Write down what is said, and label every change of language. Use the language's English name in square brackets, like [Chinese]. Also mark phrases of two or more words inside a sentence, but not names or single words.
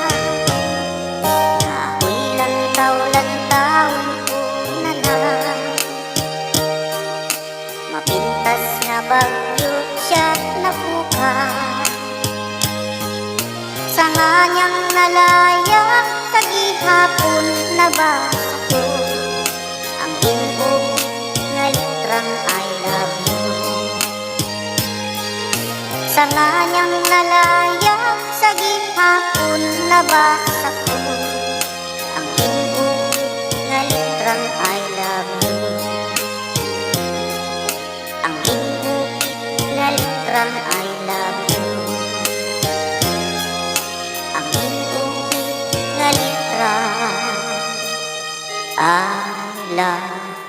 [Hiligaynon] Kahoy lantaw-lantaw ko na lang, mapintas nga bagyo siya nabukas. Sa nganyang nalaya sa gihapon nabasa ko ang imo nga litrang [English] I love you. [Hiligaynon] Sa nganyang nalaya sa gihapon nabasa ko ang imo nga litrang [English] I love you. [Hiligaynon] Ang imo nga litrang [English] I love you. [Hiligaynon] Ang imo nga litrang [English] I love you.